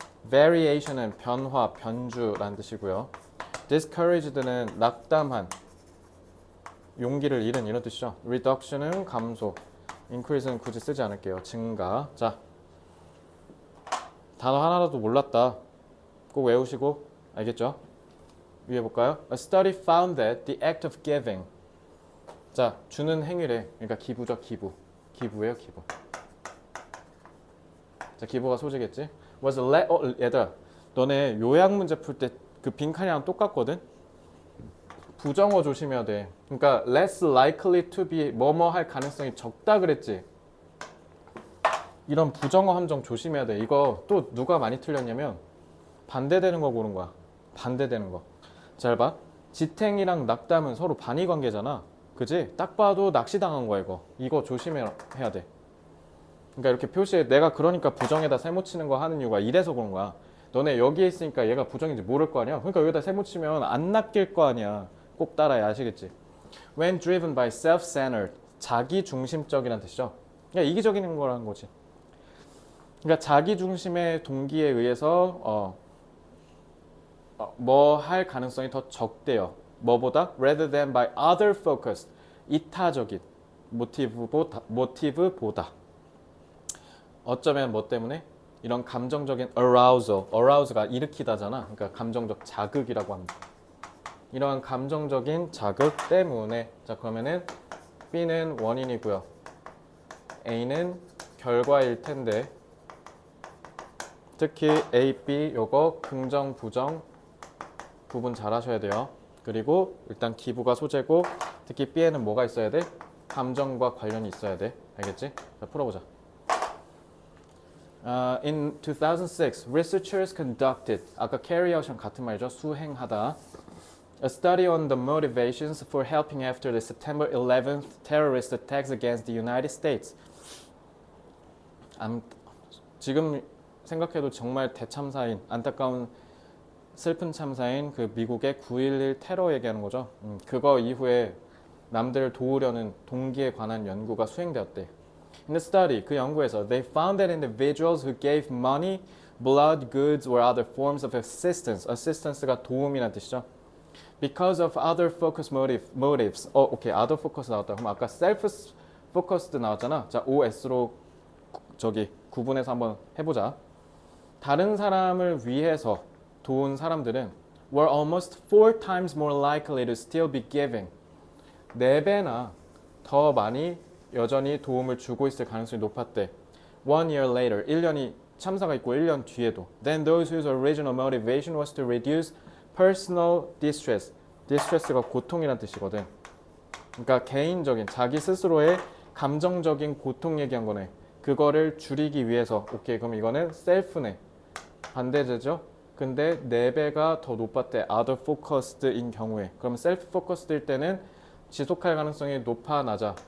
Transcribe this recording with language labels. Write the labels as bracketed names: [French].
[Korean] variation은 변화, 변주란 뜻이고요. discouraged는 낙담한, 용기를 잃은 이런 뜻이죠. reduction은 감소, increase는 굳이 쓰지 않을게요. 증가. 자, 단어 하나라도 몰랐다. 꼭 외우시고 알겠죠? 위에 볼까요? [English] A study found that the act of giving. [Korean] 자, 주는 행위래. 그러니까 기부죠, 기부. 기부예요, 기부. 자, 기부가 소지겠지? 얘들아, 너네 요약 문제 풀 때 그 빈칸이랑 똑같거든? 부정어 조심해야 돼. 그러니까 [English] less likely to be [Korean] 뭐뭐 할 가능성이 적다 그랬지? 이런 부정어 함정 조심해야 돼. 이거 또 누가 많이 틀렸냐면 반대되는 거 고른 거야. 반대되는 거. 잘 봐. 지탱이랑 낙담은 서로 반의 관계잖아. 그지? 딱 봐도 낚시당한 거야 이거. 이거 조심해야 돼. 그러니까 이렇게 표시해. 내가 그러니까 부정에다 세모 치는 거 하는 이유가 이래서 그런 거야. 너네 여기에 있으니까 얘가 부정인지 모를 거 아니야. 그러니까 여기다 세모 치면 안 낚일 거 아니야. 꼭 따라야 아시겠지? [English] When driven by self-centered, [Korean] 자기 중심적이라는 뜻이죠. 그러니까 이기적인 거라는 거지. 그러니까 자기 중심의 동기에 의해서 뭐 할 가능성이 더 적대요. 뭐보다? [English] Rather than by other focused, [Korean] 이타적인 모티브보다. 어쩌면 뭐 때문에? 이런 감정적인 arousal가 일으키다잖아. 그러니까 감정적 자극이라고 합니다. 이러한 감정적인 자극 때문에. 자, 그러면은 B는 원인이고요. A는 결과일 텐데 특히 A, B 요거 긍정, 부정 구분 잘 하셔야 돼요. 그리고 일단 기부가 소재고 특히 B에는 뭐가 있어야 돼? 감정과 관련이 있어야 돼. 알겠지? 자, 풀어보자. [English] In 2006, researchers conducted [Korean] 아까 carry out이랑 같은 말이죠. 수행하다. [English] A study on the motivations for helping after the September 11th terrorist attacks against the United States. [Korean] 지금 생각해도 정말 대참사인 안타까운 슬픈 참사인 그 미국의 9.11 테러 얘기하는 거죠. 그거 이후에 남들을 도우려는 동기에 관한 연구가 수행되었대. [English] In the study, [Korean] 그 연구에서 [English] they found that individuals who gave money, blood, goods or other forms of assistance, [Korean] assistance가 도움이라는 뜻이죠. [English] Because of other focus motives. [Korean] 오케이, other focus 나왔다. 그럼 아까 self focused 나왔잖아. 자, OS로 저기 구분해서 한번 해보자. 다른 사람을 위해서 도운 사람들은 [English] were almost 4 times more likely to still be giving. [Korean] 4배나 더 많이 여전히 도움을 주고 있을 가능성이 높았대. [English] 1 year later, [Korean] 1년이 참사가 있고 1년 뒤에도. [English] Then those whose original motivation was to reduce personal distress. [Korean] distress가 고통이란 뜻이거든. 그러니까 개인적인 자기 스스로의 감정적인 고통 얘기한 거네. 그거를 줄이기 위해서. 오케이, 그럼 이거는 self네. 반대제죠. 근데 4배가 더 높았대. other focused인 경우에. 그럼 self focused일 때는 지속할 가능성이 높아 낮아.